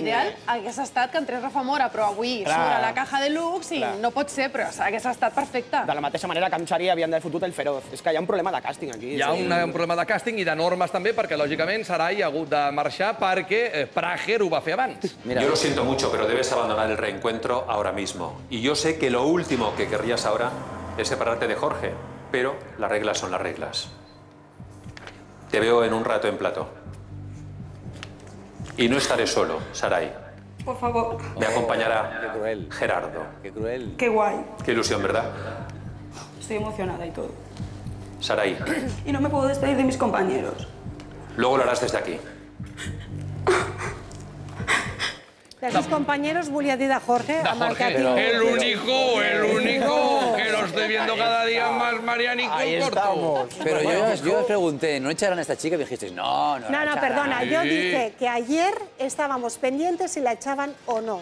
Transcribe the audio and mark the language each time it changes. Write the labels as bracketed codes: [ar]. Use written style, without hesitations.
[ca] L'ideal hagués estat que entrés Rafa Mora, però avui surt a la caja de Lux i no pot ser, però hagués estat perfecte. De la mateixa manera que amb Xari havien d'haver fotut el Feroz. És que hi ha un problema de càsting aquí. Hi ha un problema de càsting i de normes també, perquè, lògicament, Sarai ha hagut de marxar perquè Prager ho va fer abans. [es] Yo lo siento mucho, pero debes abandonar el reencuentro ahora mismo. Y yo sé que lo último que querrías ahora es separarte de Jorge, pero las reglas son las reglas. Te veo en un rato en plató. Y no estaré solo, Sarai. Por favor. Me acompañará Gerardo. Qué cruel. Qué guay. Qué ilusión, ¿verdad? Estoy emocionada y todo. Sarai, Y no me puedo despedir de mis compañeros. luego lo harás desde aquí. De sus compañeros [ca] volia dir de Jorge, amb el que tinc. [es] El único, que lo estoy viendo cada día más marianico y corto. Pero yo os pregunté, ¿no echarán a esta chica? Y me dijisteis, no. No, perdona, yo dije que ayer estábamos pendientes si la echaban o no.